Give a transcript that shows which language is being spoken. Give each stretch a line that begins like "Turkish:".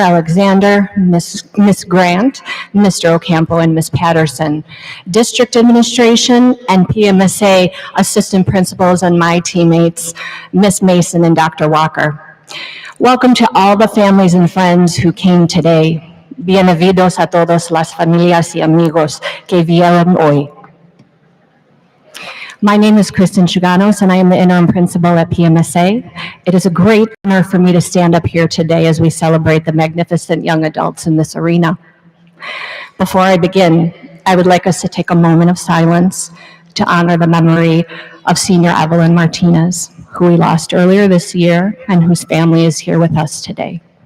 English: Alexander, Ms. Grant, Mr. Ocampo, and Ms. Patterson, District Administration, and PMSA Assistant Principals, and my teammates, Ms. Mason and Dr. Walker. Welcome to all the families and friends who came today.
Spanish: Bienvenidos a todas las familias y amigos que vinieron hoy.
English: My name is Kristen Chiganos, and I am the interim principal at PMSA. It is a great honor for me to stand up here today as we celebrate the magnificent young adults in this arena. Before I begin, I would like us to take a moment of silence to honor the memory of Senior Evelyn Martinez, who we lost earlier this year and whose family is here with us today.